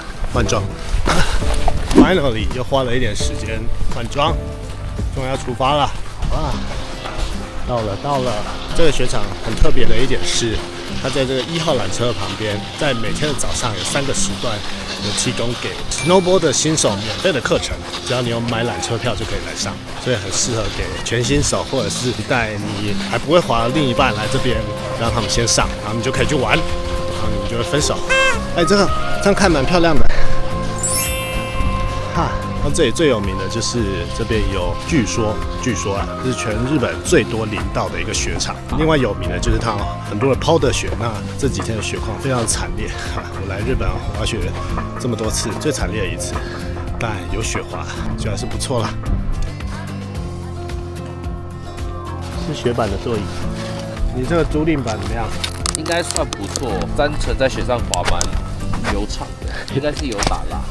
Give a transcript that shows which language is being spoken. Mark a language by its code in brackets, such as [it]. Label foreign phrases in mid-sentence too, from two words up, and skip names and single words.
[zh] 換裝 ，finally 又花了一點時間換裝，終於要出發了，好吧。 到了。這個雪場很特別的一點是，它在這個1號纜車旁邊，在每天的早上有3個時段有提供給 snowboard 的新手免費的課程，只要你有買缆車票就可以來上，所以很適合給全新手或者是帶你還不會滑的另一半来這邊，讓他們先上，然後你就可以去玩，然後你们就會分手。哎，這樣看蠻漂亮的。哈，那這裡最有名的就是這邊有，据說啊，這是全日本最多林道的一個雪場。另外有名的就是它很多的泡的雪，那這幾天的雪況非常慘烈。我來日本滑雪這麼多次，最慘烈的一次，但有雪滑，就還是不錯啦。是雪板的座椅，你這個租賃板怎麼樣？應該算不錯，单純在雪上滑蠻流暢的，應該是有打蠟。